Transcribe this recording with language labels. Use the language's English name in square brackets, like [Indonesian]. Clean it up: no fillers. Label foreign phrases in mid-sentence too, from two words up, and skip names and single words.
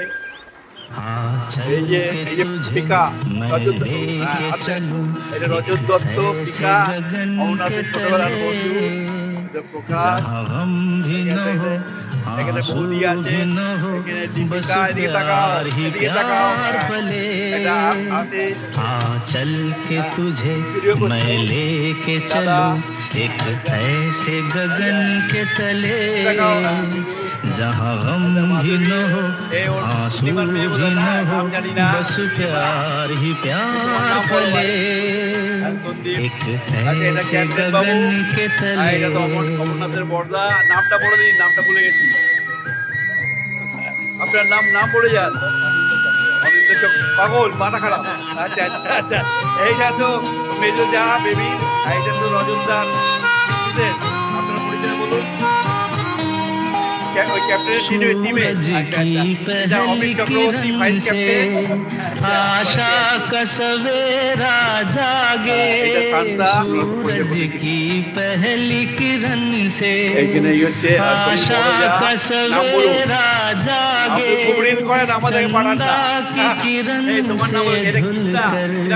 [Bangla] এই যে পিকা রজত, এটা রজত দত্ত, পিকা অমরনাথের ছোটবেলার বন্ধু প্রকাশ, এখানে বৌদি আছে, এখানে দীপিকা, এদিকে তাকাও, এদিকে তাকাও, এটা আশিস, [Hindi] चल के तुझे मैं लेके चलूं एक ऐसे गगन के तले जहाँ गम भी न हो आंसू भी न हो बस प्यार ही प्यार पले एक ऐसे गगन के तले। [Bangla] অমরনাথের বর্দা, নামটা বলে দিন, নামটা ভুলে গেছি, আপনার নাম বলে যান। অনিন্দ চক, পাগল, মাথা খারাপ। আচ্ছা আচ্ছা আচ্ছা, এইটা তো মেজো যা বেবি, এইটা তো রজতদার। আপনার পরিচয় বলুন। ওই ক্যাপ্টেনের টিমে এটা অমিত চক্রবর্তী ভাইস ক্যাপ্টেন। [Hindi] आशा का सवेरा जागे सूरज की पहली किरण से आशा का सवेरा जागे चंदा की किरण से धुलकर